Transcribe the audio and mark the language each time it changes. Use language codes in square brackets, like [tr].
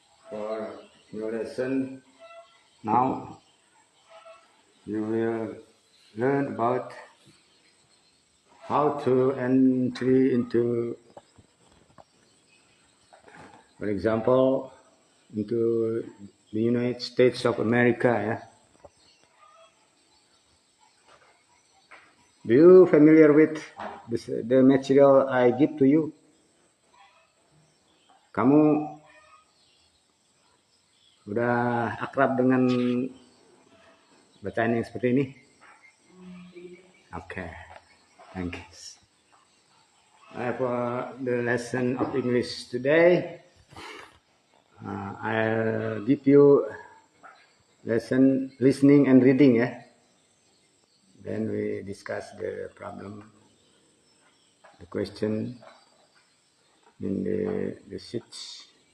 [en] For your lesson now, you will learn about how to entry into, for example, into the United States of America. Ya. Do you familiar with the material I give to you? [id] Kamu udah akrab dengan bacaan yang seperti ini? [en] Okay, thank you. For the lesson of English today, I'll give you lesson listening and reading. Ya. Then we discuss the problem, the question in the sheets.